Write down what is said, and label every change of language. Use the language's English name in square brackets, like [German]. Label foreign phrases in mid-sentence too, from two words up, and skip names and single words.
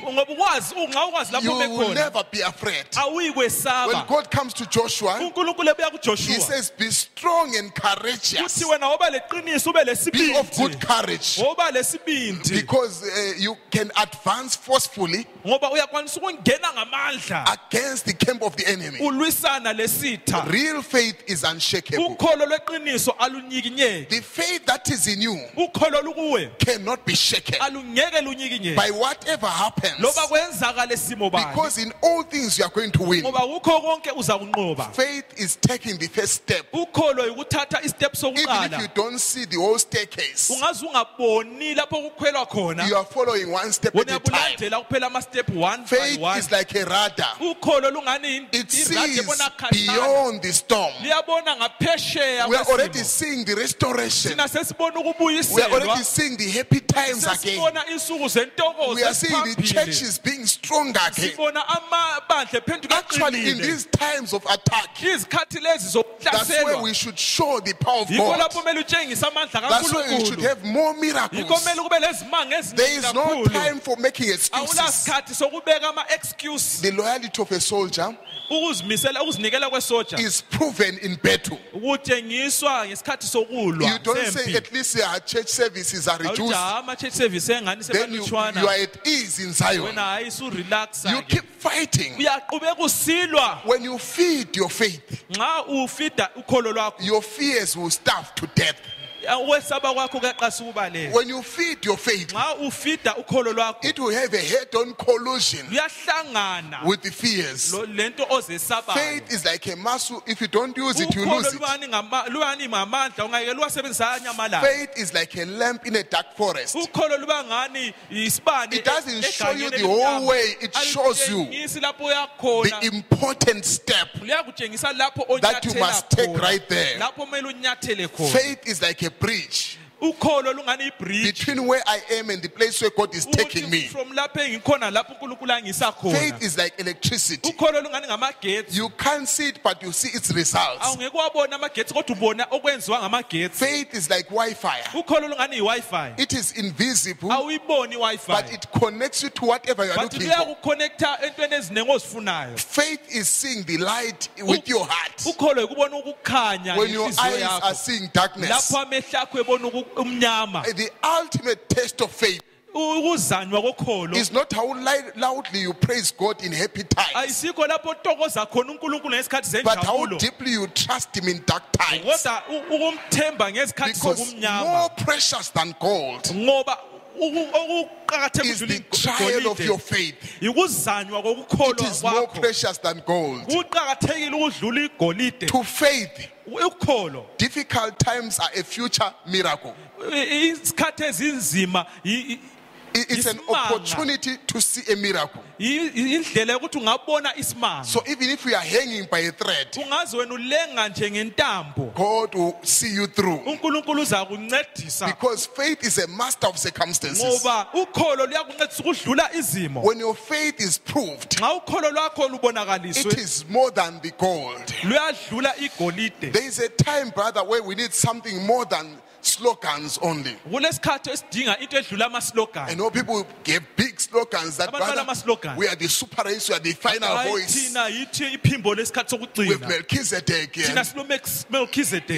[North Ndebele] Ngoba ukwazi ungawukwazi lapho [English] you will [North Ndebele] bekhona. [English] never be afraid. [North Ndebele] Awuyi [English] When [North Ndebele] kwesaba. [English] God comes to Joshua, [North Ndebele] uNkulunkulu ebuya [English] he [North Ndebele] kuJoshua. [English] says, be strong and courageous. [North Ndebele] Uthi wena woba leqiniso ube [English] Be of good [North Ndebele] lesibindi. [English] courage. [North Ndebele] Woba lesibindi. [English] Because you can advance forcefully [North Ndebele] Ngoba uyakwanisa ukungena ngamandla. [English] against the camp of the enemy. [North Ndebele] Ulwisana lesitha. [English] Real faith is unshakable. [North Ndebele] Ukholo lweqiniso alunyikinyeki. [English] The faith that is in you [North Ndebele] Ukholo lukuwe [English] cannot be shaken [North Ndebele] alungeke lunyikinyeke. [English] by whatever happens. [North Ndebele] Loba kwenzakale simo bani. [English] Because in all things you are going to win. [North Ndebele] Ngoba kukho konke uza kunqoba. [English] Faith is taking the first step. [North Ndebele] Ukholo ukuthatha istep [English] Even if you [North Ndebele] sokuqala. [English] don't see the whole staircase, [North Ndebele] Ungaze ungaboni lapho kukhwelwa khona. [English] you are following one step at [North Ndebele] Wena [English] a time. [North Ndebele] uyabulandela kuphela ama step 1 by [English] Faith [North Ndebele] 1. [English] is like a radar. [North Ndebele] Ukholo lungani [English] It [North Ndebele] iradi [English] sees [North Ndebele] ebona khatshana. [English] beyond the storm. [North Ndebele] Liyabona ngaphesheya [English] We are already [North Ndebele] kwesimo. [English] seeing the restoration. [North Ndebele] Thina sesibona [English] We are [North Ndebele] ukubuyiselwa. [English] already seeing the happy times again. [North Ndebele] Sesibona insuku zentokozo [English] We are seeing the [North Ndebele] esiphambili. [English] churches being stronger again. [North Ndebele] Sibona amabandla ephenduka [English] Actually, in [North Ndebele] aqinile. [English] these times of attack, [North Ndebele] Izikhathi lezi [English] that's where [North Ndebele] zokuhlaselwa. [English] we should show the power of [North Ndebele] Yikho [English] God. [North Ndebele] lapho kumele utshengise amandla [English] That's why we should [North Ndebele] kaNkulunkulu. [English] have more [North Ndebele] Yikho [English] miracles. [North Ndebele] kumele kube lezimanga [English] There [North Ndebele] eziningi [English] is no [North Ndebele] kakhulu. [English] time for making excuses. [North Ndebele] Awulasikhathi sokubeka ama-excuse. [English] The loyalty of a soldier [North Ndebele] Ukuzinikela kwesoja [English] is proven in battle. [North Ndebele] kutshengiswa ngesikhathi sokulwa. [English] You don't say [North Ndebele] sempi. [English] at least our church services are [North Ndebele] Awuthi, [English] reduced. [North Ndebele] ama- [English] church service [North Ndebele] engani [English] Then you [North Ndebele] semalutshwana. [English] are at ease in Zion. [North Ndebele] Wena hayi surelaxa [English] You [North Ndebele] ke. [English] keep fighting. [North Ndebele] Uyaqhubeka usilwa. [English] When you feed your faith, [North Ndebele] Nxa ufida ukholo lwakho, [English] your fears will starve to death. [North Ndebele] ukwesaba kwakho kuyaqasa ukubaleka. [English] When you feed your faith, [North Ndebele] Nxa ufida ukholo lwakho, [English] it will have a head-on collision [North Ndebele] luyahlangana [English] with the fears. [North Ndebele] lento ozesabayo. [English] Faith is like a muscle. If you don't use it, you [North Ndebele] Ukholo [English] lose it. [North Ndebele] luyani ngamandla ungeke luwasebenzisa anyamalala. [English] Faith is like a lamp in a dark forest. [North Ndebele] Ukholo luba ngani isibane. [English] It doesn't show you [North Ndebele] egangeni [English] the whole [North Ndebele] elimnyama. [English] way. It shows you [North Ndebele] Alutshengisi lapho uyakhona. [English] the important step [North Ndebele] Luyakutshengisa lapho [English] that you [North Ndebele] onyathela [English] must take [North Ndebele] khona. [English] right there. [North Ndebele] Lapho kumele unyathele khona. [English] Faith is like a bridge. [North Ndebele] ukholo lungani ibridge [English] between where I am and the place where God is taking me. [North Ndebele] from lapho engikhona lapho uNkulunkulu angisa khona. [English] Faith is like electricity. [North Ndebele] Ukholo lungani ngamagetsi. [English] You can't see it, but you see its results. [North Ndebele] Awungeke wabona amagetsi kodwa ubona okwenziwa ngamagetsi. [English] Faith is like Wi-Fi. [North Ndebele] Ukholo lungani iWi-Fi. [English] It is invisible, [North Ndebele] Awuyiboni iWi-Fi. [English] but it connects you to whatever you are But looking for. [North Ndebele] luyakukonnecta entweni ezinengi ozifunayo. [English] Faith is seeing the light with your heart. [North Ndebele] Ukholo ukubona ukukhanya [English] When your [North Ndebele] ngenhliziyo [English] eyes are [North Ndebele] yakho. [English] seeing darkness, [North Ndebele] Lapho amehlo akho ebona umnyama. [English] the ultimate test of faith [North Ndebele] Ukuzanywa kokholo [English] is not how loudly you praise God in happy times, [North Ndebele] ayisikho lapho otokoza khona uNkulunkulu ngesikhathi [English] but how [North Ndebele] zenjabulo. [English] deeply you trust Him in dark times. [North Ndebele] Kodwa ukumthemba ngezikhathi [English] Because [North Ndebele] zobumnyama. [English] more precious than gold [North Ndebele] Ngoba okuqhakatheke [English] is the trial of your faith. [North Ndebele] Ikuzanywa [English] It [North Ndebele] kokukholwa [English] is more [North Ndebele] kwakho. [English] precious than gold. [North Ndebele] Kuqhakathekile ukudlula igolide. [English] To faith, [North Ndebele] Ukholo [English] difficult times are a future miracle. [North Ndebele] isikhathi ezinzima [English] It's an [North Ndebele] Isimanga. [English] opportunity to see a miracle. [North Ndebele] indlela yokuthi ungabona isimanga. [English] So even if we are hanging by a thread, [North Ndebele] Ungaze wena ulenga nje ngentambo. [English] God will see you through. [North Ndebele] uNkulunkulu uza kuncedisa [English] Because faith is a master of circumstances. [North Ndebele] ngoba ukholo luyakuncedisa ukudlula izimo. [English] When your faith is proved, [North Ndebele] Nxa ukholo lwakho [English] it [North Ndebele] lubonakaliswe [English] is more than the gold. [North Ndebele] luyadlula igolide. [English] There is a time, brother, where we need something more than slogans only. [North Ndebele] Kulesikhathi esidinga into edlula ama [English] I [North Ndebele] slogan. [English] know people give big slogans that, [North Ndebele] Abantu [English] brother, [North Ndebele] balama-slogans. [English] we are the super race, we are the final voice. [North Ndebele] Thina yithi iphimbo lesikhathi [English] We have [North Ndebele] sokugcina. [English] Melchizedek, [North Ndebele] Thina [English] and [North Ndebele] silo Melchizedek.